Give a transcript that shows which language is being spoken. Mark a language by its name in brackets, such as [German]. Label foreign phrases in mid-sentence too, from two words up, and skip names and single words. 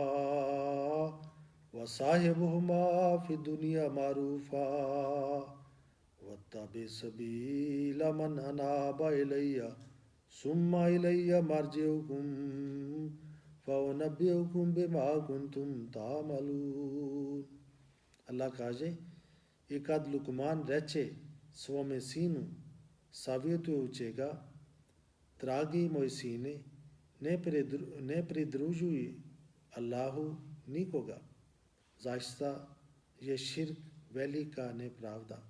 [Arabic] وَصَاحِبْهُمَا فِي الدُّنْيَا مَعْرُوفًا وَاتَّبِعْ سَبِيلَ مَنْ أَنَابَ إِلَيَّ ثُمَّ إِلَيَّ مَرْجِعُكُمْ فَأُنَبِّئُكُمْ بِمَا كُنْتُمْ تَعْمَلُونَ. [Bosnian] Allah kaže, i kad Lukman reče svome sinu, savjetujući ga, dragi moj sine, ne pridružuj Allahu nikoga. Zaista je širk velika nepravda.